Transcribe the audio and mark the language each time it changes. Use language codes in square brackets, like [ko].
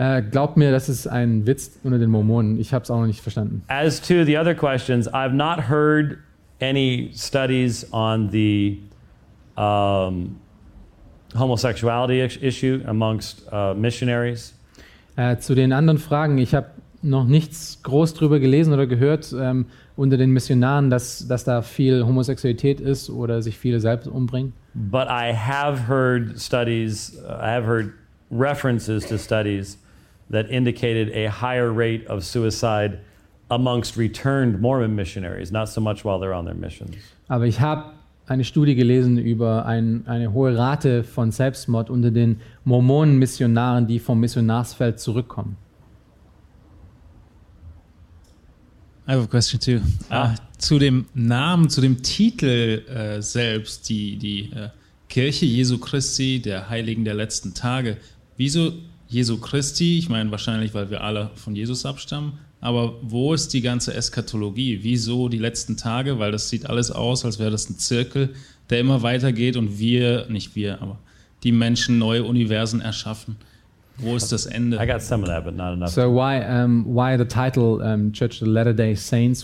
[de] Glaub mir, das ist ein Witz unter den Mormonen. Ich habe es auch noch nicht verstanden. [en] As to the other questions, I've not heard any studies on the homosexuality issue amongst missionaries. [de] Zu den anderen Fragen, ich habe noch nichts groß drüber gelesen oder gehört unter den Missionaren, dass da viel Homosexualität ist oder sich viele selbst umbringen. [en] But I have heard studies, I have heard references to studies that indicated a higher rate of suicide amongst returned Mormon missionaries, not so much while they're on their missions. [de] Aber ich habe eine Studie gelesen über eine hohe Rate von Selbstmord unter den Mormonen-Missionaren, die vom Missionarsfeld zurückkommen. [en] I have a question too. [de] Zu dem Namen, zu dem Titel selbst, die Kirche Jesu Christi, der Heiligen der letzten Tage. Wieso Jesu Christi? Ich meine wahrscheinlich, weil wir alle von Jesus abstammen. Aber wo ist die ganze Eschatologie? Wieso die letzten Tage? Weil das sieht alles aus, als wäre das ein Zirkel, der immer weitergeht und wir, nicht wir, aber die Menschen neue Universen erschaffen. Wo ist das Ende? [en] I got some of that, but not enough. So why the title Church of the Latter-day Saints?